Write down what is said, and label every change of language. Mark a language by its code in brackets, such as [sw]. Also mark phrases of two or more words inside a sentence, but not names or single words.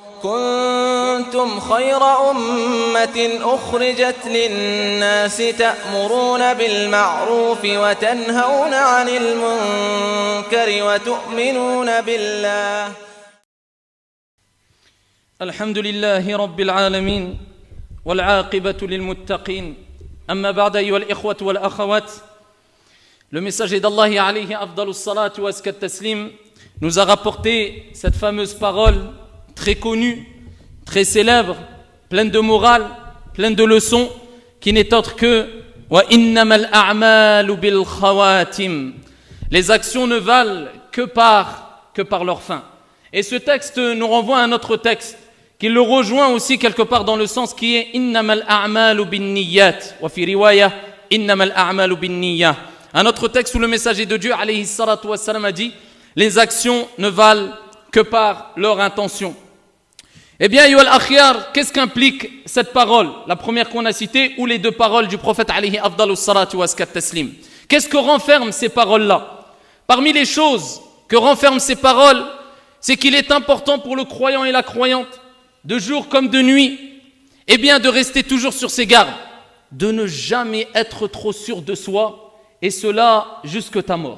[ar] كنتم خير أمة أخرجت للناس تأمرون بالمعروف وتنهون عن المنكر وتؤمنون بالله. الحمد لله رب العالمين والعاقبة للمتقين. أما بعد أيها الإخوة والأخوات, [fr] le messager d'Allah [ar] عليه أفضل الصلاة وأزكى التسليم [fr] nous a rapporté cette fameuse parole très connue, très célèbre, pleine de morale, pleine de leçons, qui n'est autre que [ar] وإنما الأعمال بالخواتيم. [fr] Les actions ne valent que par leur fin. Et ce texte nous renvoie à un autre texte qui le rejoint aussi quelque part dans le sens qui est [ar] إنما الأعمال بالنيات وفي رواية إنما الأعمال بالنية. [fr] Un autre texte où le messager de Dieu [ar] عليه الصلاة والسلام [fr] a dit les actions ne valent que par leur intention. Eh bien, [ar] أيها الأخيار, [fr] qu'est-ce qu'implique cette parole, la première qu'on a citée, ou les deux paroles du prophète [ar] عليه أفضل الصلاة وأزكى التسليم? [fr] Qu'est-ce que renferment ces paroles-là? Parmi les choses que renferment ces paroles, c'est qu'il est important pour le croyant et la croyante, de jour comme de nuit, eh bien de rester toujours sur ses gardes, de ne jamais être trop sûr de soi, et cela jusque ta mort.